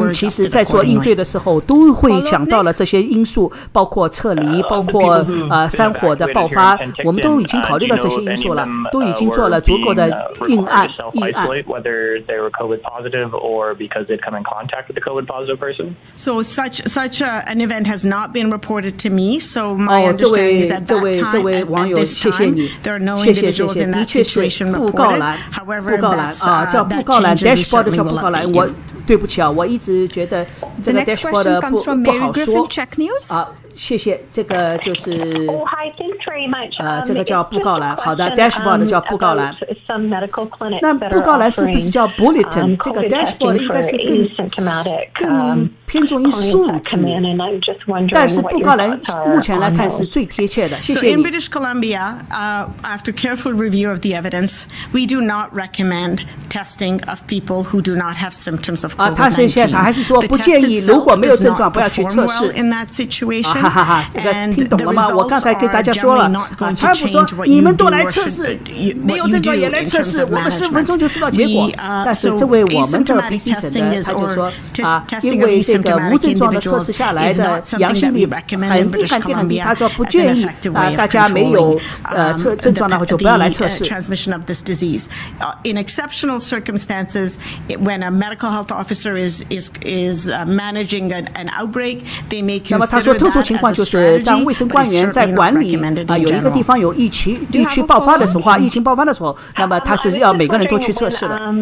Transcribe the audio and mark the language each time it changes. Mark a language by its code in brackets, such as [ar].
[zh] 我们其实在做应对的时候，都会想到了这些因素，包括撤离，包括山火的爆发，我们都已经考虑到这些因素了，都已经做了足够的预案。 [en] Whether they were COVID positive or because they'd come in contact with a COVID positive person. So such an event has not been reported to me. So my understanding is that that time, at this time, there are no individuals in that situation reported. However, that's that changes, we certainly will update you. [zh] 对不起啊，我一直觉得这个 dashboard 不好说。谢谢，这个就是。 [en] Oh, hi, thanks very much. [zh] 这个叫布告栏，好的 ，dashboard 叫布告栏。那布告栏是不是叫 bulletin？这个 dashboard 应该是更偏重于数字，但是布告栏目前来看是最贴切的。谢谢你。 [en] So in British Columbia, after careful review of the evidence, we do not recommend testing of people who do not have symptoms of COVID-19. [zh] 他现在还是说不建议，如果没有症状不要去测试。 [en] In that situation. [zh] 这个听懂了吗？我刚才跟大家说了，川普说你们都来测试，没有症状也来测试，我们15分钟就知道结果。但是这位我们的 BC 省的他就说因为这个无症状的测试下来的阳性率很低很低，他说不建议大家没有症状的话就不要来测试。 [en] Transmission of this disease. In exceptional circumstances, when a medical health officer is managing an outbreak, they may consider that. [zh] 情况就是当卫生官员在管理有一个地方有疫区爆发的时候，疫情爆发的时候，那么他是要每个人都去测试的。